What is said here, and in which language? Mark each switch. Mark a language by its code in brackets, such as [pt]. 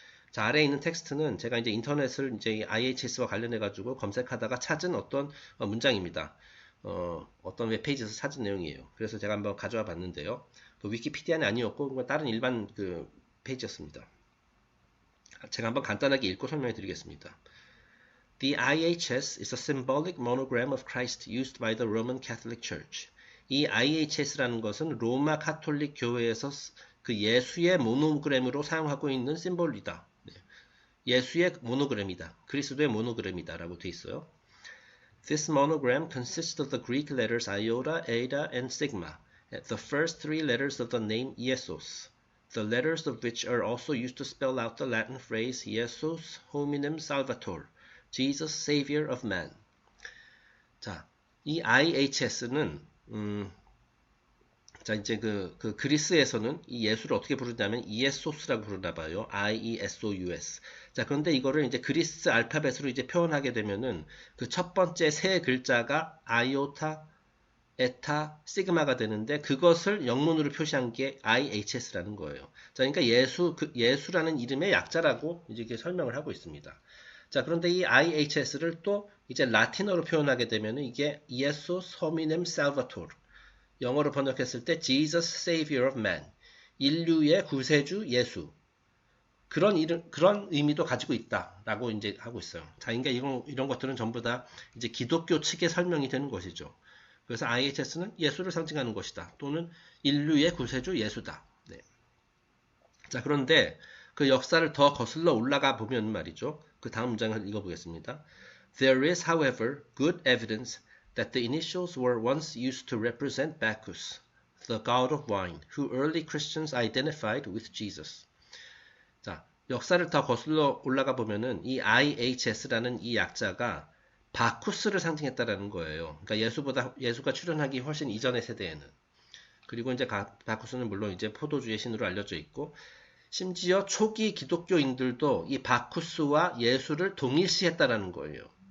[ko] 자, 아래에 있는 텍스트는 제가 이제 인터넷을 이제 IHS와 관련해 가지고 검색하다가 찾은 어떤 문장입니다. 어떤 웹페이지에서 찾은 내용이에요. 그래서 제가 한번 가져와 봤는데요. 그 위키피디아는 아니었고 다른 일반 그 페이지였습니다. 제가 한번 간단하게 읽고 설명해 드리겠습니다. [en] The IHS is a symbolic monogram of Christ used by the Roman Catholic Church. [ko] 이 IHS라는 것은 로마 카톨릭 교회에서 그 예수의 모노그램으로 사용하고 있는 심볼이다. 예수의 모노그램이다. 그리스도의 모노그램이다 라고 되어 있어요. [en] This monogram consists of the Greek letters iota, eta, and sigma, the first three letters of the name Iesus, the letters of which are also used to spell out the Latin phrase Iesus hominem salvator, Jesus Savior of man. [ko] 자, 이 IHS는 자 이제 그 그리스에서는 이 예수를 어떻게 부르냐면 이에소스라고 부르나 봐요. [el] IESOUS. [ko] 자, 그런데 이거를 이제 그리스 알파벳으로 이제 표현하게 되면은 그 첫 번째 세 글자가 아이오타, 에타, 시그마가 되는데 그것을 영문으로 표시한 게 IHS라는 거예요. 자, 그러니까 예수라는 이름의 약자라고 이제 이렇게 설명을 하고 있습니다. 자, 그런데 이 IHS를 또 이제 라틴어로 표현하게 되면은 이게 [la] Iesus hominem salvator. [ko] 영어로 번역했을 때 [en] Jesus Savior of Man, [ko] 인류의 구세주 예수. 그런 의미도 가지고 있다라고 이제 하고 있어요. 자, 그러니까 이런 것들은 전부 다 이제 기독교 측의 설명이 되는 것이죠. 그래서 IHS는 예수를 상징하는 것이다. 또는 인류의 구세주 예수다. 네. 자, 그런데 그 역사를 더 거슬러 올라가 보면 말이죠. 그 다음 문장을 읽어보겠습니다. [en] There is, however, good evidence that the initials were once used to represent Bacchus, the god of wine, who early Christians identified with Jesus. [ko] 자, 역사를 더 거슬러 올라가 보면은 이 IHS라는 이 약자가 바쿠스를 상징했다라는 거예요. 그러니까 예수가 출현하기 훨씬 이전의 세대에는. 그리고 이제 바쿠스는 물론 이제 포도주의 신으로 알려져 있고, 심지어 초기 기독교인들도 이 바쿠스와 예수를 동일시했다라는 거예요.